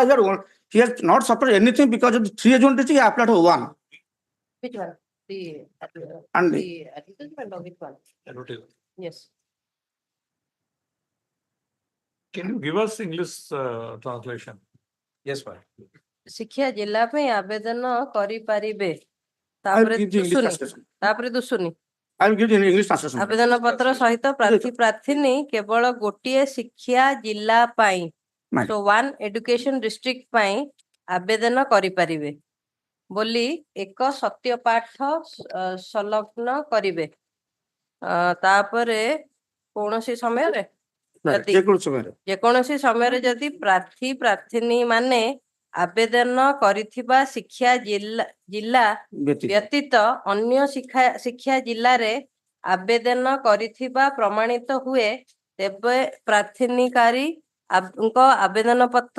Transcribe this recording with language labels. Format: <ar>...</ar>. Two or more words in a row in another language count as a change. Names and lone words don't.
<en>That's what he has not suffered anything because of the 3 agent district. He applied for 1. Which one? The And the advertisement or which one? advertisement. Yes. Can you give us English translation? Yes, madam.</en> <or>ଶିକ୍ଷା ଜିଲ୍ଲା ପାଇଁ ଆବେଦନ କରିପାରିବେ</or> <en>I will</en> <or>ତାପରେ</or> <en>give the English</en> <or>ଦୁସୁନି</or> <en>translation.</en> <or>ତାପରେ ଦୁସୁନି</or> <en>I will give the English translation.</en> <or>ଆବେଦନ ପତ୍ର ସହିତ ପ୍ରାର୍ଥିନୀ କେବଳ ଗୋଟିଏ ଶିକ୍ଷା ଜିଲ୍ଲା ପାଇଁ</or> <en>Right. so one education district</en> <or>ପାଇଁ ଆବେଦନ କରିପାରିବେ ବୋଲି ଏକ ସତ୍ୟ ପାଠ ସଂଲଗ୍ନ କରିବେ ତାପରେ କୌଣସି ସମୟରେ ଯଦି ଯେକୌଣସି ସମୟରେ ଯଦି ପ୍ରାର୍ଥିନୀ ମାନେ ଆବେଦନ କରିଥିବା ଶିକ୍ଷା ଜିଲ୍ଲା ବ୍ୟତୀତ ଅନ୍ୟ ଶିକ୍ଷା ଜିଲ୍ଲାରେ ଆବେଦନ କରିଥିବା ପ୍ରମାଣିତ ହୁଏ ତେବେ ପ୍ରାର୍ଥିନୀକାରୀ ଙ୍କ ଆବେଦନ ପତ୍ର</or>